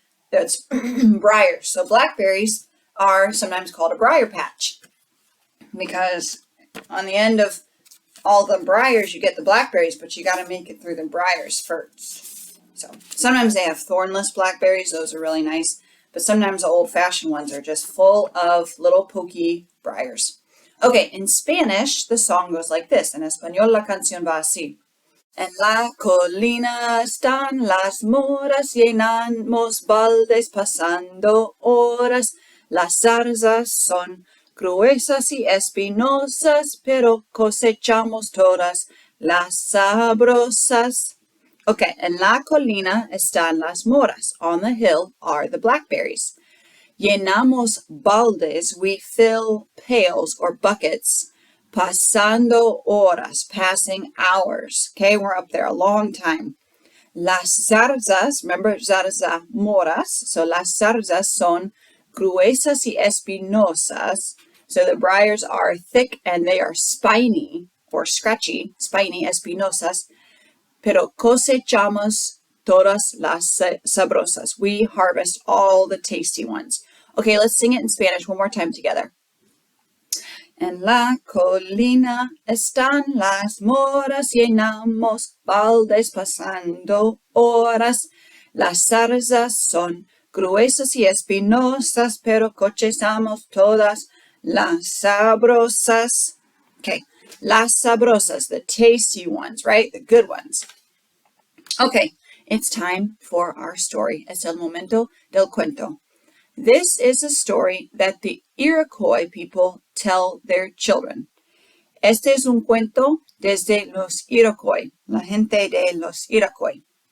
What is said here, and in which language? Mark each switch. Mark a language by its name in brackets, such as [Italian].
[English] That's briars. So blackberries are sometimes called a briar patch because on the end of all the briars, you get the blackberries, but you got to make it through the briars first. So sometimes they have thornless blackberries. Those are really nice. But sometimes the old-fashioned ones are just full of little pokey briars. Okay, in Spanish, the song goes like this. [Spanish] En español, la canción va así. En la colina están las moras, llenamos baldes pasando horas. Las zarzas son gruesas y espinosas, pero cosechamos todas las sabrosas. [English] Okay, [Spanish] en la colina están las moras. [English] On the hill are the blackberries. [Spanish] Llenamos baldes, [English] we fill pails or buckets. [Spanish] Pasando horas, [English] passing hours. Okay, we're up there a long time. [Spanish] Las zarzas, [English] remember [Spanish] zarzamoras, so las zarzas son gruesas y espinosas. [English] So the briars are thick and they are spiny or scratchy, spiny, [Spanish] espinosas. Pero cosechamos todas las sabrosas. [English] We harvest all the tasty ones. Okay, let's sing it in Spanish one more time together. [Spanish] En la colina están las moras, llenamos baldes pasando horas. Las zarzas son gruesas y espinosas, pero cosechamos todas las sabrosas. [English] Okay, [Spanish] las sabrosas, [English] the tasty ones, right? The good ones. Okay, it's time for our story. [Spanish] Es el momento del cuento. [English] This is a story that the Iroquois people tell their children. [Spanish] Este es un cuento desde los Iroquois, la gente de los Iroquois.